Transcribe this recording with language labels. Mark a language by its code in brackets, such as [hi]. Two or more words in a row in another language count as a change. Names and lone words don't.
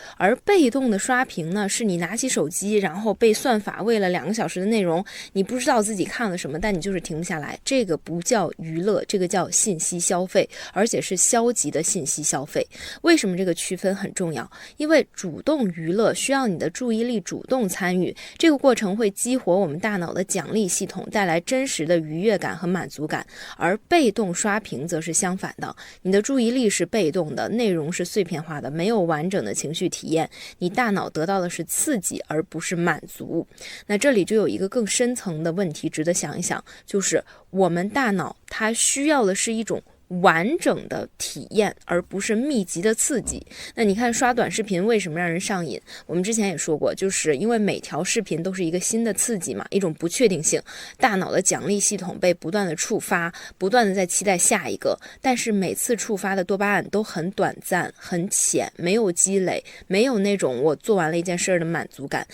[zh] 而被動的刷屏呢，是你拿起手機，然後被算法餵了2個小時的內容，你不知道自己看了什麼，但你就是停不下来，這個不叫娛樂，這個叫信息消費，而且是消极的信息消費。為什麼這個區分很重要？因為主动娛樂需要你的注意力主動參與，這個過程會激活我們大腦的獎勵系統，帶來真實的愉悅感和滿足感。而被動刷屏則是相反的，你的注意力是被動的，內容是碎片化的，沒有完整的情緒體驗，你大腦得到的是刺激而不是滿足。那這裡就有一個更深層的問題值得想一想，就是我們大腦它需要的是一種完整的體驗，而不是密集的刺激。那你看刷短視頻為什麼讓人上癮？我們之前也說過，就是因為每條視頻都是一個新的刺激嘛，一種不確定性，大腦的獎勵系統被不斷的觸發，不斷的在期待下一個，但是每次觸發的多巴胺都很短暫很淺，沒有積累，沒有那種我做完了一件事的滿足感。